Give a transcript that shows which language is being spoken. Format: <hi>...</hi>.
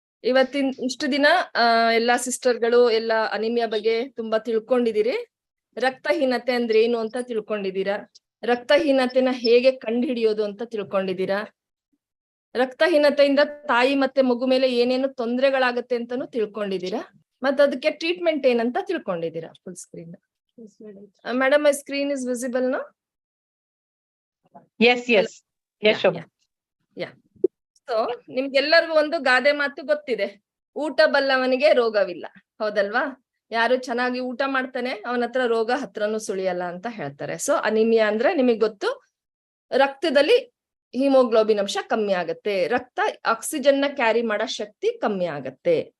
<kn>ಇವತ್ತಿನ ಇಷ್ಟು ದಿನ ಎಲ್ಲಾ ಸಿಸ್ಟರ್ಗಳು ಎಲ್ಲ ಅನಿಮಿಯಾ ಬಗ್ಗೆ ತುಂಬಾ ತಿಳ್ಕೊಂಡಿದ್ದೀರಿ. ರಕ್ತಹೀನತೆ ಅಂದ್ರೆ ಏನು ಅಂತ ತಿಳ್ಕೊಂಡಿದ್ದೀರಾ. ರಕ್ತಹೀನತೆನ ಹೇಗೆ ಕಂಡುಹಿಡಿಯೋದು ಅಂತ ತಿಳ್ಕೊಂಡಿದ್ದೀರಾ. ರಕ್ತಹೀನತೆಯಿಂದ ತಾಯಿ ಮತ್ತೆ ಮಗು ಮೇಲೆ ಏನೇನು ತೊಂದರೆಗಳಾಗತ್ತೆ ಅಂತಾನು ತಿಳ್ಕೊಂಡಿದ್ದೀರಾ. ಮತ್ತೆ ಅದಕ್ಕೆ ಟ್ರೀಟ್ಮೆಂಟ್ ಏನಂತ ತಿಳ್ಕೊಂಡಿದ್ದೀರಾ.</kn> <en>Full screen. Madam, my screen is visible now? Yes, Shobha. Yeah.</en> <kn>So ನಿಮ್ಗೆಲ್ಲರಿಗೂ ಒಂದು ಗಾದೆ ಮಾತು ಗೊತ್ತಿದೆ, ಊಟ ಬಲ್ಲವನಿಗೆ ರೋಗವಿಲ್ಲ, ಹೌದಲ್ವಾ? ಯಾರು ಚೆನ್ನಾಗಿ ಊಟ ಮಾಡ್ತಾನೆ ಅವನ ಹತ್ರ ರೋಗ ಹತ್ರನೂ ಸುಳಿಯಲ್ಲ ಅಂತ ಹೇಳ್ತಾರೆ. ಸೊ ಅನಿಮಿಯಾ ಅಂದ್ರೆ ನಿಮಗೆ ಗೊತ್ತು, ರಕ್ತದಲ್ಲಿ ಹಿಮೋಗ್ಲೋಬಿನ್ ಅಂಶ ಕಮ್ಮಿ ಆಗತ್ತೆ, ರಕ್ತ ಆಕ್ಸಿಜನ್ ನ ಕ್ಯಾರಿ ಮಾಡೋ ಶಕ್ತಿ ಕಮ್ಮಿ ಆಗತ್ತೆ.</kn>